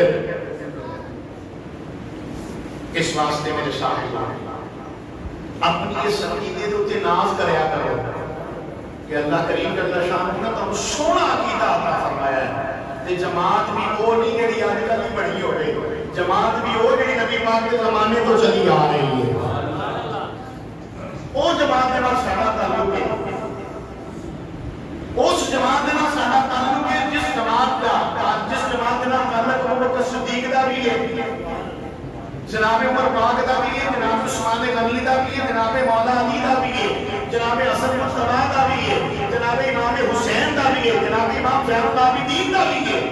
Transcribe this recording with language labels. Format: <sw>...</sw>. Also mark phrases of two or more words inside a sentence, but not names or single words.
<pa>پھر اس واسطے میرے صاحب اپنی اس عقیدے تے ناز کریا کرو کہ اللہ کریم جل شانہ نے تم سونا عقیدہ عطا فرمایا ہے۔ تے جماعت بھی وہ نہیں جڑی اج کل بڑی ہوئے، جماعت بھی وہ جڑی نبی پاک کے زمانے تو چلی آ رہی ہے، وہ جماعت کے نال ساڈا تعلق ہے، اس جماعت کے نال ساڈا تعلق ہے جس جماعت کے نال تعلق ابوبکر صدیق دا بھی ہے، جناب عمر پاک دا بھی ہے، جناب عثمان غنی دا بھی ہے، جناب مولا علی دا بھی ہے، جناب حسن مصطفیٰ دا بھی ہے، جناب امام حسین دا بھی ہے، جناب امام زین العابدین دا بھی ہے۔</pa>